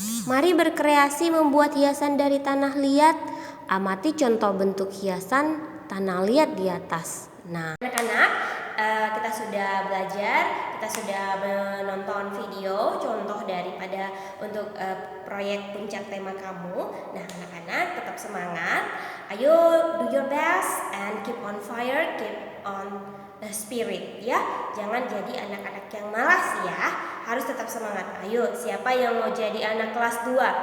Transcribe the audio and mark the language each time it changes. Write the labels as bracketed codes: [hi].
[id] Mari berkreasi membuat hiasan dari tanah liat. Amati contoh bentuk hiasan tanah liat di atas. Nah, anak-anak, kita sudah belajar, kita sudah menonton video contoh daripada untuk proyek puncak tema kamu. Nah, anak-anak tetap semangat. [en] Ayo do your best and keep on fire, keep on spirit ya. [id] Jangan jadi anak-anak yang malas ya. Harus tetap semangat. Ayo, siapa yang mau jadi anak kelas 2?